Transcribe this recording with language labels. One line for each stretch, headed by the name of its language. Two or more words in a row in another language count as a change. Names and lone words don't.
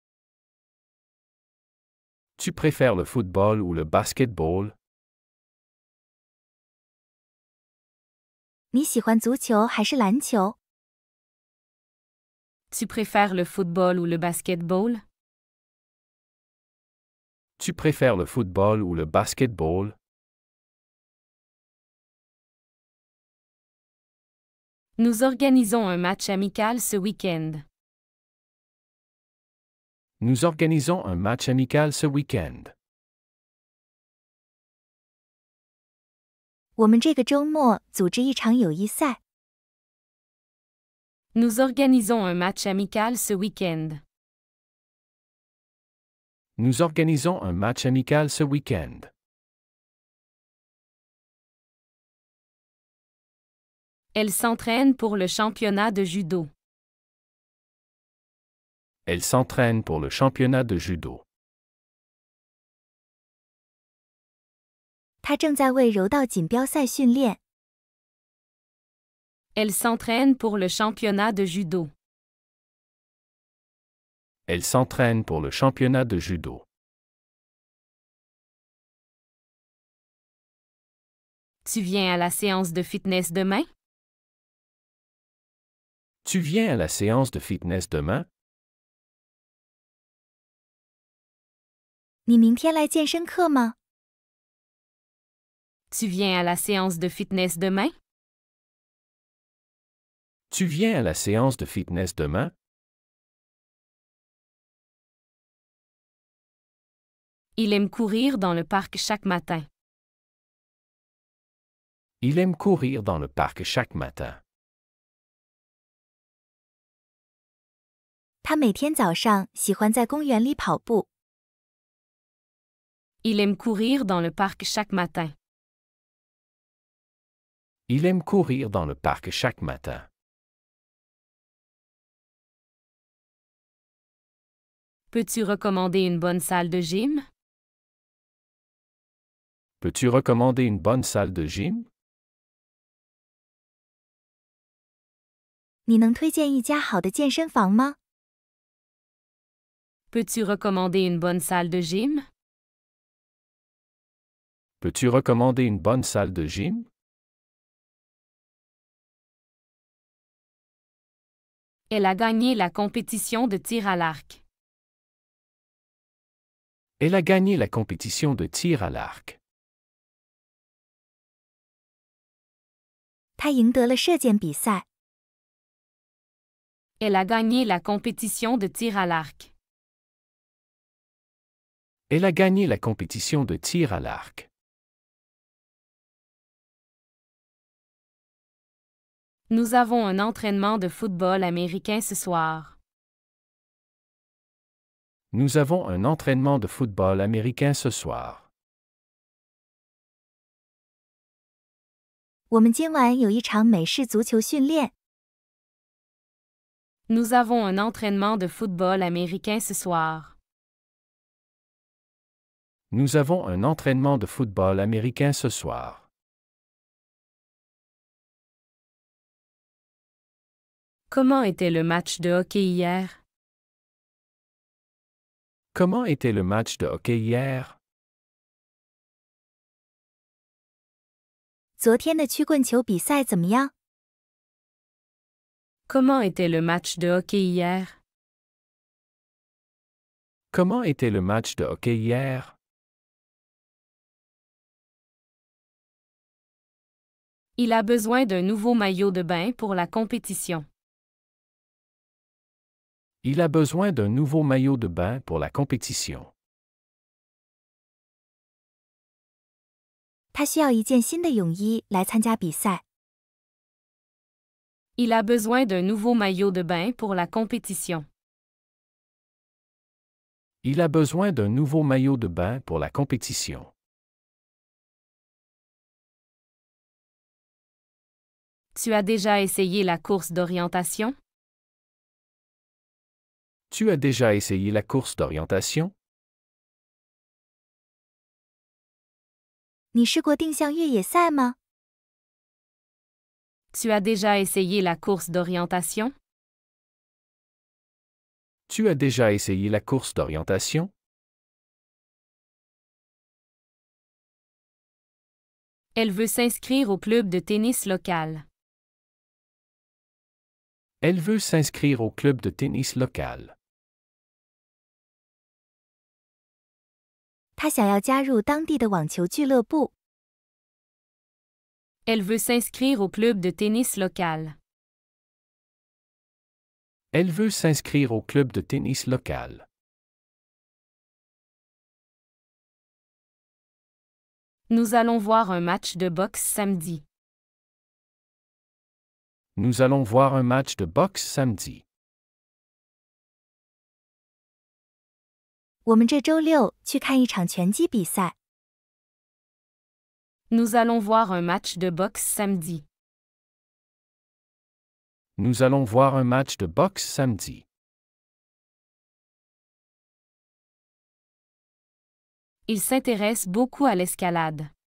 French: Tu préfères le football ou le basketball?
Chinese: 你喜欢足球还是篮球？
French: Tu préfères le football ou le basketball? Tu préfères le football ou le basketball? Nous organisons un match amical ce week-end. Nous organisons un match amical ce week-end.
Chinese: 我们这个周末组织一场友谊赛。
French: Nous organisons un match amical ce week-end. Nous organisons un match amical ce week-end. Elle s'entraîne pour le championnat de judo. Elle s'entraîne pour le championnat de judo.
Chinese: 他正在为柔道锦标赛训练。
French: Elle s'entraîne pour le championnat de judo. Elle s'entraîne pour le championnat de judo. Tu viens à la séance de fitness demain? Tu viens à la séance de fitness demain?
Chinese: 你明天来健身课吗？
French: Tu viens à la séance de fitness demain? Tu viens à la séance de fitness demain? Il aime courir dans le parc chaque matin. Il aime courir dans le parc chaque matin.
Chinese: 他每天早上喜欢在公园里跑步。
French: Il aime courir dans le parc chaque matin. Il aime courir dans le parc chaque matin. Peux-tu recommander une bonne salle de gym? Peux-tu recommander une bonne salle de gym?
Chinese: 你能推荐一家好的健身房吗？
French: Peux-tu recommander une bonne salle de gym? Peux-tu recommander une bonne salle de gym? Elle a gagné la compétition de tir à l'arc. Elle a gagné la compétition de tir à l'arc.
Chinese: 他赢得了射箭比赛。
French: Elle a gagné la compétition de tir à l'arc. Elle a gagné la compétition de tir à l'arc. Nous avons un entraînement de football américain ce soir. Nous avons un entraînement de football américain ce soir.
Chinese: 我们今晚有一场美式足球训练。
French: Nous avons un entraînement de football américain ce soir. Nous avons un entraînement de football américain ce soir. Comment était le match de hockey hier? Comment était le match de hockey hier?
Chinese: 昨天的曲棍球比赛怎么样？
French: Comment était le match de hockey hier? Comment était le match de hockey hier? Il a besoin d'un nouveau maillot de bain pour la compétition. Il a besoin d'un nouveau maillot de bain pour la compétition.
Chinese: 他需要一件新的泳衣来参加比赛。
French: Il a besoin d'un nouveau maillot de bain pour la compétition. Il a besoin d'un nouveau maillot de bain pour la compétition. Tu as déjà essayé la course d'orientation? Tu as déjà essayé la course d'orientation?
Chinese: 你试过定向越野赛吗？
French: Tu as déjà essayé la course d'orientation? Tu as déjà essayé la course d'orientation? Elle veut s'inscrire au club de tennis local. Elle veut s'inscrire au club de tennis local.
Chinese: 他想要加入当地的网球俱乐部。
French: Elle veut s'inscrire au club de tennis local. Elle veut s'inscrire au club de tennis local. Nous allons voir un match de boxe samedi. Nous allons voir un match de boxe samedi.
Chinese: 我们这周六去看一场拳击比赛。
French: Nous allons voir un match de boxe samedi. Nous allons voir un match de boxe samedi. Il s'intéresse beaucoup à l'escalade.